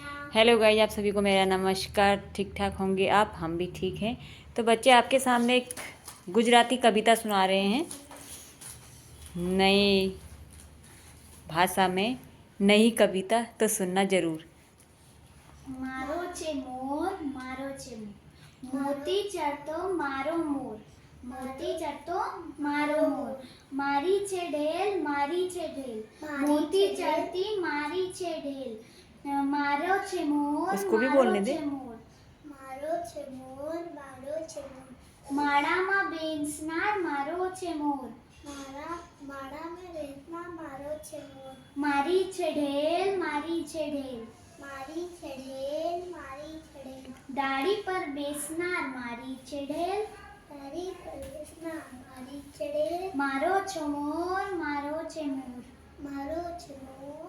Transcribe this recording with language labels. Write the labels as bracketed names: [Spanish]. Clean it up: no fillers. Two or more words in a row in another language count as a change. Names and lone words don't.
[English] Hello guys, [Hindi] आप सभी को मेरा नमस्कार। ठीक ठाक होंगे आप, हम भी ठीक हैं। तो बच्चे आपके सामने एक गुजराती कविता सुना रहे हैं, नई भाषा में नई कविता, तो सुनना ज़रूर। [Gujarati] મારો છે મોર, મારો છે મોર, મોતી ચડતો મારો મોર, મોતી ચડતો મારો મોર, મારી છે ઢેલ, મારી છે ઢેલ, મોતી ચડતી મારી છે ઢેલ, મારો છે મોર, [Hindi] उसको भी [Gujarati] मारो [Hindi] बोलने दे। [Gujarati] છે મોર, મારો છે મોર, મારો છે મોર, माळाમાં બેસનાર મારો છે મોર, માળામાં બેસનાર મારો છે મોર, મારી છે ઢેલ, મારી છે ઢેલ, મારી છે ઢેલ, મારી છે ઢેલ, ડાળી પર બેસનાર મારી છે ઢેલ, ડાળી પર બેસનાર મારી છે ઢેલ, મારો છે મોર, મારો છે મોર, મારો છે મોર,